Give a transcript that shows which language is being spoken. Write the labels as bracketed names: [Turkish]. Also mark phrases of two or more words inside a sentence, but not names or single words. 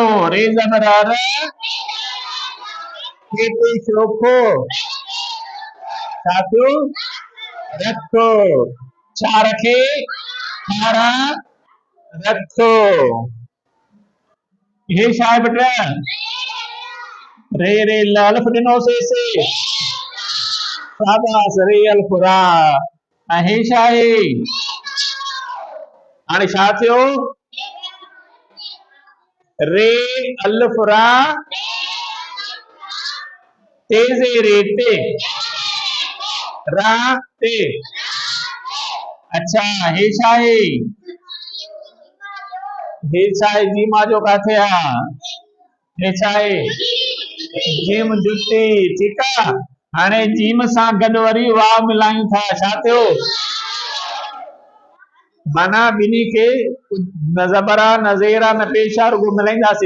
[Sindhi] रे ज़बर र खे पेश रोको छा थियो? रखो। छा रखे? खारा रखो। ये छा आहे बेटा? रे रे अलिफ ॾिनोसीं। शाबाश रे अलिफ रा। ऐं हे छा आहे? हाणे छा थियो? रे अलिफ रा तेज़े रे ते रा ते। अच्छा हे छा आहे? हे छा आहे? जीमा जो काथे आहे? हे छा आहे? जीम जुती। ठीकु आहे। हाणे जीम सां गॾु वरी वाव मिलायूं था। छा थियो? माना ॿिन्ही खे न ज़बर आहे न ज़ेर आहे न पेश आहे, रुॻो मिलाईंदासीं।